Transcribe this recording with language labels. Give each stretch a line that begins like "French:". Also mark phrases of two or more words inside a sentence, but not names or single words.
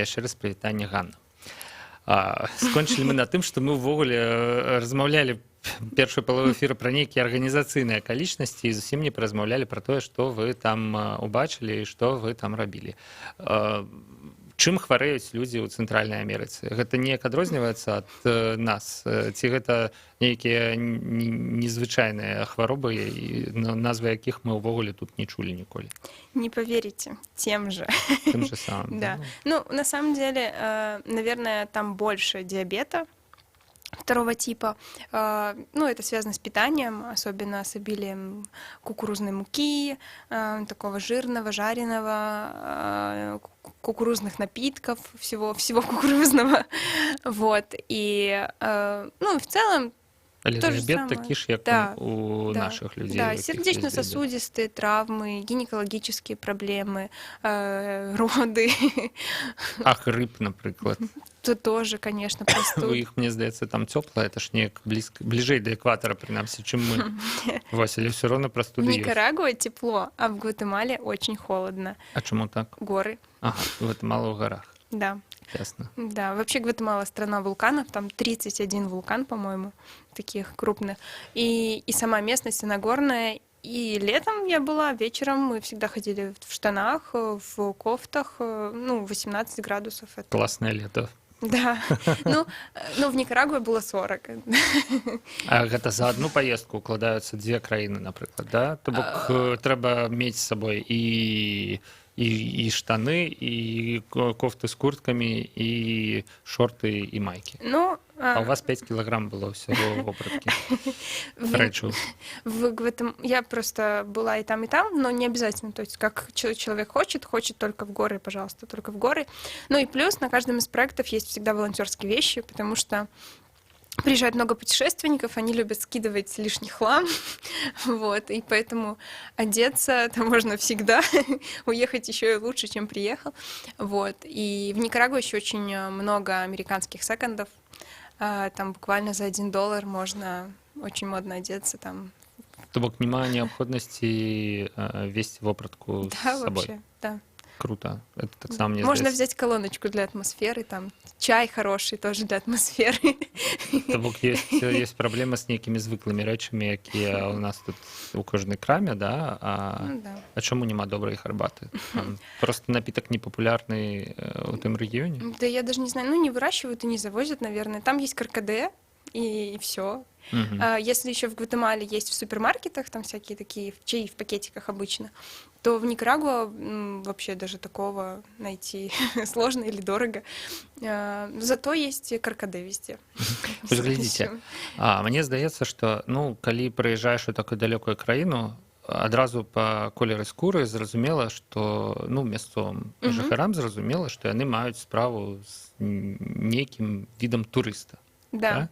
Belarusian: Яшчэ раз прывітанне, Ганна. Скончылі мы на тым, што мы ўвогуле размаўлялі першую палову эфіра пра нейкія арганізацыйныя акалічнасці і зусім не паразмаўлялі пра тое, што вы там убачылі і што вы там рабілі. Чым хварэюць людзі ў Цэнтральнай Амерыцы? Гэта неяк адрозніваецца ад нас? Ці гэта нейкія незвычайныя хваробы, назвы якіх мы ўвогуле тут не чулі ніколі?
Russian: Не поверите, тем же. Тем же самым. Да. Ну, на самом деле, наверное, там больше диабета второго типа. Ну, это связано с питанием, особенно с обилием кукурузной муки, такого жирного, жареного, кукурузных напитков, всего кукурузного. Вот. И, ну, в целом,
Belarusian: але диабет такі ж, як у наших людей.
Russian: Да, сердечно-сосудистые травмы, гинекологические проблемы, роды.
Belarusian: А грипп, наприклад?
Russian: То тоже, конечно, простуда.
Belarusian: У іх, мне здаецца, там цёпла, это ж неяк бліжэй да экватара, прынамсі, чым мы. Вось, але ўсё роўна прастуды ёсць.
Russian: В Никарагуа тепло, а в Гватемале очень холодно.
Belarusian: А чаму так?
Russian: Горы.
Belarusian: Ага, Гватемала ў гарах.
Russian: Да. Ясно. Да, вообще Гватемала страна вулканов, там 31 вулкан, по-моему, таких крупных. И сама местность, она горная. И летом я была, вечером мы всегда ходили в штанах, в кофтах, ну, 18 градусов. Это... Классное лето. Да, ну в Никарагуа было 40.
Belarusian: А гэта
Russian: за одну поездку
Belarusian: укладаюцца две краіны, напрыклад, да? То бок трэба мець з сабой і штаны, і кофты з курткамі, і шорты, і майкі. Ну,
Russian: а у вас 5 килограмм было всего вопратки. Рэчаў. Я просто была и там, но не обязательно. То есть, как человек хочет только в горы, пожалуйста, только в горы. Ну и плюс на каждом из проектов есть всегда волонтерские вещи, потому что приезжает много путешественников, они любят скидывать лишний хлам, вот, и поэтому одеться там можно всегда, уехать еще и лучше, чем приехал, вот. И в Никарагуа еще очень много американских секондов, там буквально за $1 можно очень модно одеться, там.
Belarusian: То бок няма неабходнасці весці вопратку з
Russian: Да,
Belarusian: сабой.
Russian: вообще, да. Круто. Это
Belarusian: таксама мне
Russian: Можно здаецца. взять колоночку для атмосферы, там чай хороший тоже для атмосферы.
Belarusian: То бок есть праблема з нейкімі звыклымі рэчамі, якія у нас тут у кожнай краме, да?
Russian: Ну да.
Belarusian: А чаму няма добрай гарбаты?
Russian: Просто напиток непопулярны
Belarusian: у тым рэгіёне?
Russian: Да я даже не знаю, ну не выращивают и не завозят, наверное. Там есть каркаде, и все. Если еще в Гватемале есть в супермаркетах, там всякие такие чаи в пакетиках обычно, то в Никарагуа вообще даже такого найти сложно или дорого. Зато есть каркаде везде.
Belarusian: Вось глядзіце, мне здаецца, што ну калі прыязджаеш у такую далёкую краіну, адразу па колеры скуры зразумела, што ну мясцовым жыхарам зразумела, што яны маюць справу з нейкім відам турыста.
Russian: Да.